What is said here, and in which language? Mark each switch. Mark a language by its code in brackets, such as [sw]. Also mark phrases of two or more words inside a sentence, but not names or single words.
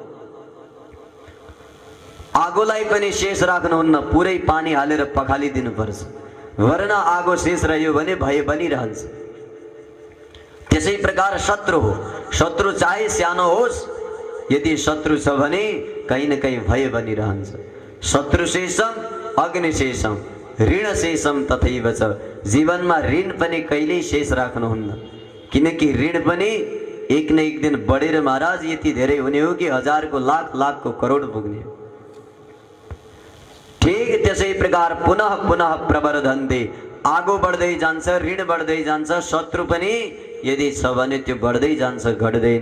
[ne] आगोलाई पनि शेष राख्नुहुन्न, पुरै पानी हालेर पखालिदिनु पर्छ, वरना आगो शेष रह्यो भने भय बनिरहन्छ। त्यसै प्रकार शत्रु हो, शत्रु चाहे सानो होस्, यदि शत्रु छ भने [hi] कहीं न कहीं [ne] भय बनिरहन्छ। [sa] शत्रुशेषम अग्निशेषम ऋणशेषम तथैव च, [ne] जीवनमा ऋण पनि कहिल्यै शेष राख्नुहुन्न, किनकि ऋण पनि [hi] एक न एक दिन [ne] बढेर महाराज यति धेरै हुने हो कि हजारको लाखको करोड पुग्ने हो। ठीक त्यसै प्रकार [sa] पुनः पुनः प्रवर्धन्ते, [ne] आगो बढ्दै जान्छ, ऋण बढ्दै जान्छ, शत्रु पनि यदि छ भने त्यो बढ्दै जान्छ, घट्दैन।